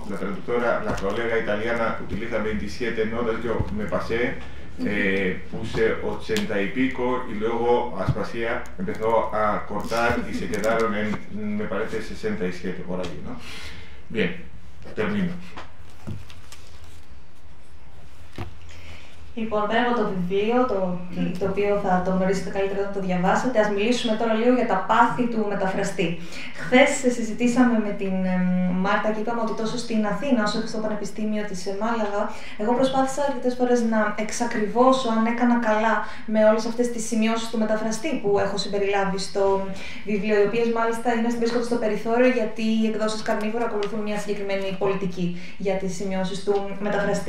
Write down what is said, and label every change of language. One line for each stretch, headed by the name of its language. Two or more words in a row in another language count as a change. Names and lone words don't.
Spanish: La colega italiana utiliza 27 notas, yo me pasé, puse 80 y pico, y luego Aspasia empezó a cortar y se quedaron en, me parece, 67 por allí, ¿no? Bien, termino.
Greek: Λοιπόν, πέρα από το βιβλίο, το οποίο θα το γνωρίσετε καλύτερα όταν το διαβάσετε, ας μιλήσουμε τώρα λίγο για τα πάθη του μεταφραστή. Χθες συζητήσαμε με την Μάρτα και είπαμε ότι τόσο στην Αθήνα όσο και στο Πανεπιστήμιο της Μάλαγα, εγώ προσπάθησα αρκετές φορές να εξακριβώσω αν έκανα καλά με όλες αυτές τις σημειώσεις του μεταφραστή που έχω συμπεριλάβει στο βιβλίο, οι οποίες μάλιστα βρίσκονται στο περιθώριο, γιατί οι εκδόσεις Καρνίβορα ακολουθούν μια συγκεκριμένη πολιτική για τις σημειώσεις του μεταφραστή.